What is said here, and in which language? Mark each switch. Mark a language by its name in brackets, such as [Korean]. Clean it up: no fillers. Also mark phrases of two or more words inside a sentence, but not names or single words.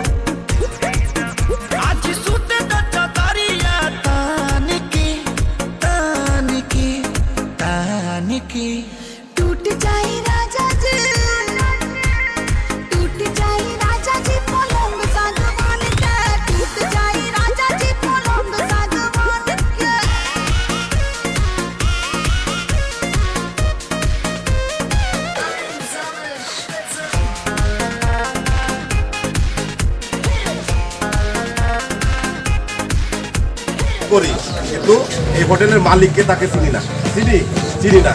[Bhojpuri] आज सूते द चदरिया तान की तान की तान की, टूट जाए राजा जी, टूट जाए राजा जी पलंग सागवान के, टूट जाए राजा जी पलंग सागवान के। [Bangla] করি, কিন্তু এই হোটেলের মালিককে তাকে চিনি না, চিনি না।